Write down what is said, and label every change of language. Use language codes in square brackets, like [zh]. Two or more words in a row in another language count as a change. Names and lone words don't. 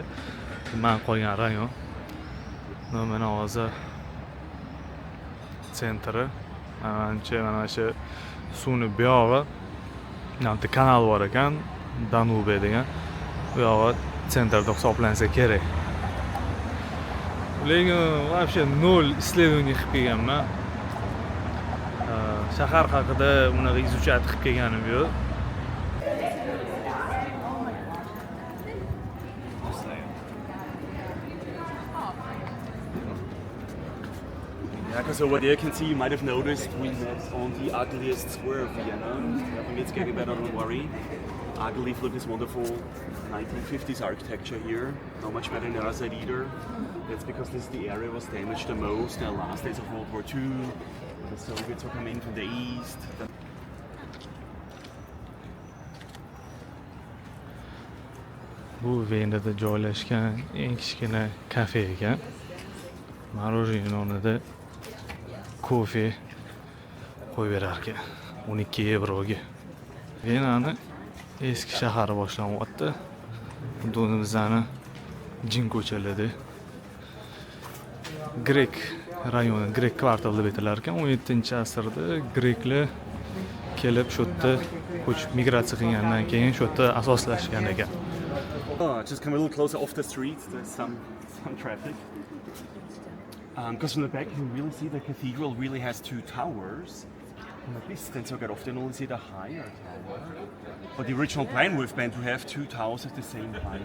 [uz] Men qolgan rayon. Mana hozir sentri. Mana shu suvni buyog'i, bitta kanal bor ekan, Danube degan. Bu yog'i sentrda hisoblansa kerak. Lekin [ru] вообще 0 исследование [uz] qilib kelganman. Shahar haqida unaqa izuchat qilib kelganim yo'q. [en] Yeah, because over there you can see, you might have noticed, we met on the ugliest swerve, you know. It's getting better, don't worry. Agaleaf, look, this wonderful 1950s architecture here. Not much better in Erased either. That's because this the area was damaged the most in the last days of World War II. The Soviets were coming from the east. [uz] Bu Venada joylashgan eng kichkina kafe ekan. Marojniy o'rnida kofe qo'yib berar ekan 12 yevroga. Venani eski shahari boshlanyapti. Buni bizani jin ko'chalarida Grek rayoni, Grek kvartal deb aytilar ekan. 17-asrda greklar kelib shu yerda ko'chib migratsiya qilgandan keyin shu yerda asoslashgan ekan. [en] Just come a little closer off the street. There's some traffic. Because from the back you can really see the cathedral really has two towers. From a distance you can often only see the higher tower. But the original plan would have been to have two towers at the same time.